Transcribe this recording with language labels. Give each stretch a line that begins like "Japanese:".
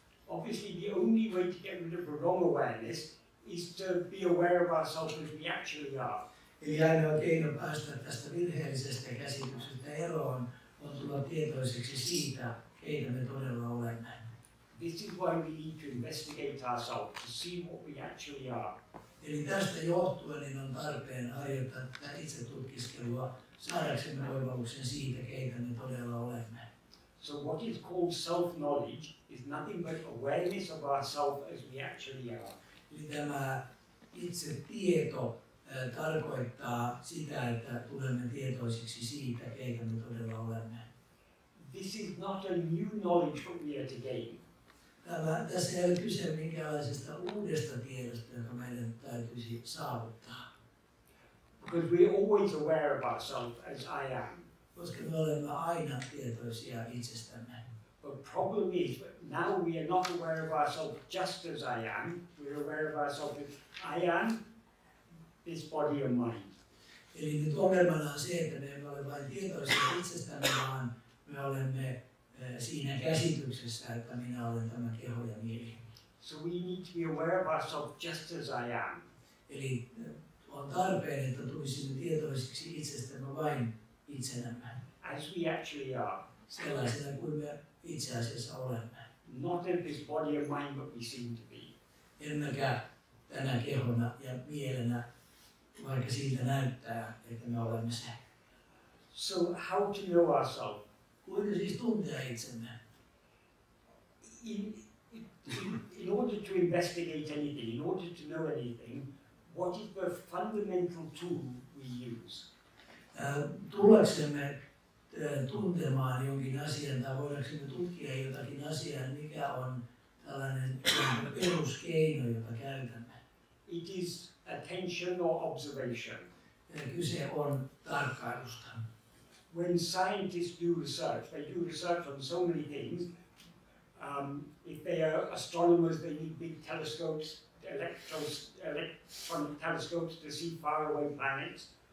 English: Obviously, the only way to get rid of the wrong awareness is to be aware of ourselves as we actually are.
Finnish: Eli ainoa keino päästä tästä virheellisestä käsityksestä eroon on tulla tietoiseksi siitä, keitä me todella olemme.
English: This is why we need to investigate ourselves, to see what we actually are.
Finnish: Eli tästä johtuen niin on tarpeen harjoittaa tätä itsetutkiskelua saadaksemme oivalluksen siitä, keitä me todella olemme.
English: So what is called self-knowledge is nothing but awareness of ourselves as we actually are.
Finnish: Eli tämä itse tieto tarkoittaa sitä, että tulemme tietoisiksi siitä, keitä me todella olemme.
English: This is not a new knowledge that we are to gain.
Finnish: Tässä ei ole kyse minkäänlaisesta uudesta tiedosta, joka meidän täytyisi saavuttaa.
English: Because we are always aware of ourselves as I am.
Finnish: Koska me olemme aina tietoisia itsestämme.
English: The problem is that now we are not aware of ourselves just as I am. We are aware of ourselves as I am this body of mind.
Finnish: Eli nyt ongelmana on se, että me emme ole vain tietoisia itsestämme, vaan me olemme siinä käsityksessä, että minä olen tämä keho ja mieli.
English: So we need to be aware of ourselves just as I am.
Finnish: Eli on tarpeen, että tulisimme tietoisiksi itsestämme vain itsenämme.
English: As we actually are.
Finnish: Sellaisena kuin me itse asiassa olemme.
English: Not in this body of mind that we seem to be.
Finnish: Emmekä tänä kehona ja mielenä, vaikka siitä näyttää, että me olemme se.
English: So how to know ourselves?
Finnish: Kuinka siis tuntea itsemme?
English: In order to investigate anything, in order to know anything, what is the fundamental tool we use?
Finnish: Tullaksemme tuntemaan jonkin asian tai voidaksemme tutkia jotakin asiaa, mikä on tällainen peruskeino, jota käytämme?
English: It is attention or observation.
Finnish: Kyse on tarkkailusta.
English: When scientists do research, they do research on so many things. If they are astronomers, they need big telescopes, electronic telescopes to see faraway planets.